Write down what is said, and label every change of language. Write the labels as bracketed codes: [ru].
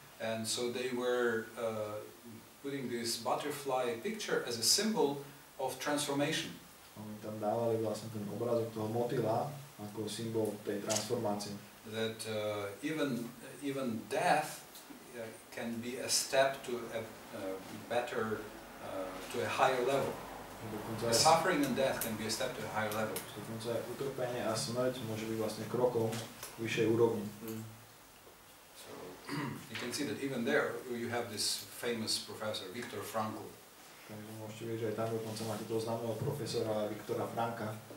[en] And so they were putting this butterfly picture as a symbol of transformation. [sk] Oni tam dávali vlastne ten obrázok toho motýla ako symbol tej transformácie. [en] That even death can be a step to a better, to a higher level. The suffering and death can be a step to a higher level. [sk] Dokonca aj utrpenie a smrť môže byť vlastne krokom k vyššej úrovni. [en] So you can see that even there you have this famous professor, Viktor Frankl. [sk] Takže môžete vidieť, že aj tam dokonca máte toho známeho profesora Viktora Frankla.